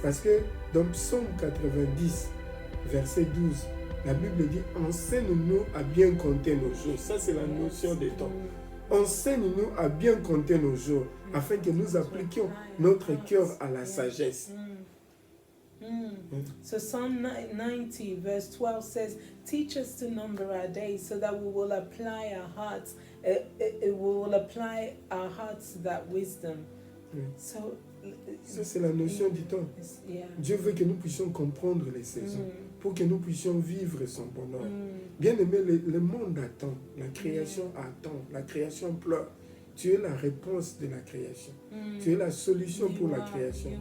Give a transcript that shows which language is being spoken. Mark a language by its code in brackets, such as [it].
[fr] Parce que dans Psaume 90, verset 12, la Bible dit « Enseigne-nous à bien compter nos jours ». Ça, c'est la notion des temps. Enseigne-nous à bien compter nos jours, afin que nous appliquions notre cœur à la sagesse. [en] So Psalm 90 verse 12 says, teach us to number our days so that we will apply our hearts, we will apply our hearts to that wisdom. So, [fr] ça, c'est la notion du temps. [en] Yeah. [fr] Dieu veut que nous puissions comprendre les saisons pour que nous puissions vivre son bonheur. Bien aimé, le monde attend, la création attend, la création pleure. Tu es la réponse de la création. Tu es la solution pour la création.